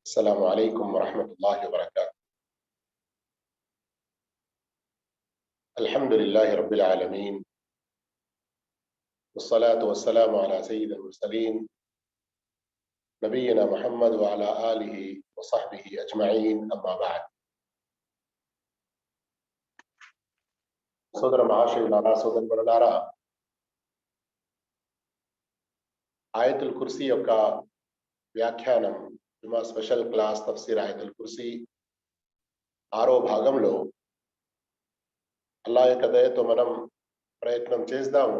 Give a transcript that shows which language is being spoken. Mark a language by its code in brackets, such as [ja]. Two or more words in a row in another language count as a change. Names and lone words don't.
[ar] السلام عليكم ورحمة الله وبركاته. الحمد لله رب العالمين، والصلاة والسلام على سيد المرسلين نبينا محمد وعلى آله وصحبه أجمعين. أما بعد. [te] సోదర మహాశయులారా, సోదరులారా, ఆయతుల్ కుర్సీ యొక్క వ్యాఖ్యానం జుమా [en] special class [te] తఫ్సీర్ ఆయతుల్ కుర్సీ 6వ భాగంలో అల్లాహ్ యొక్క దయతో మనం ప్రయత్నం చేద్దాము.